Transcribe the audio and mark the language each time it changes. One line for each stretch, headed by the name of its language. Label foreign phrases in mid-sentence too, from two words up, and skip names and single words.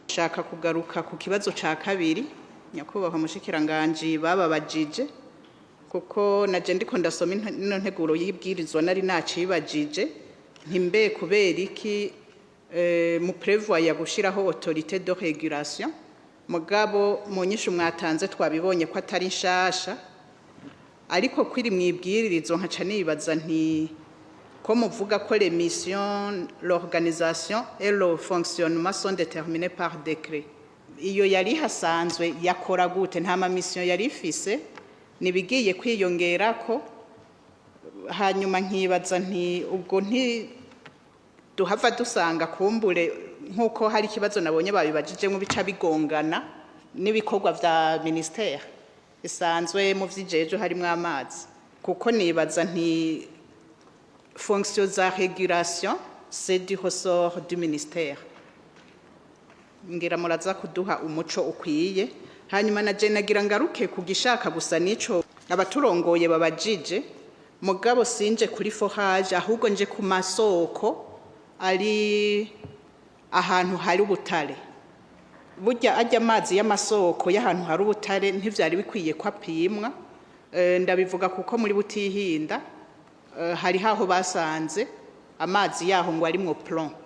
Rundi: Shaka kugaruka ku kibazo ca kabiri nyakubahwa mushikiranganje bababajije kuko naje ndiko ndasoma ino nteguro y'ibwirizwa nari nacibajije ntimbe kubera iki mu prévoit gushiraho
French: autorité de régulation
Rundi: mugabo mu nyishu mwatanze twabibonye ko atari nshasha ariko kwiri mwibwiririzo nkaca nibaza nti ko muvuga ko les
French: missions l'organisation et le fonctionnement sont déterminés par décret
Rundi: iyo yari hasanzwe yakora gute nta ma mission yari ifise nibigiye kwiyongera ko hanyuma nkibaza nti ubwo nti duhava dusanga kumbure nkuko hari kibazo nabonye babibajije mu bica bigongana nibikorwa vya ministère isanzwe mu vyijeje harimo amazi kuko nibaza nti fonction za régulation
French: c'est du ressort du ministère
Rundi: ngira muraza kuduha umuco ukwiye hanyuma na je nagira ngaruke kugishaka gusa nico abaturongoye babajije mugabo sinje kuri forage ahubwo nje ku masoko ari ahantu hari ubutare burya ajya amazi y'amasoko y'ahantu hari ubutare ntivyari bikwiye kwapimwa ndabivuga kuko muri Butihinda hari haho basanze amazi yaho ngo arimwo plomb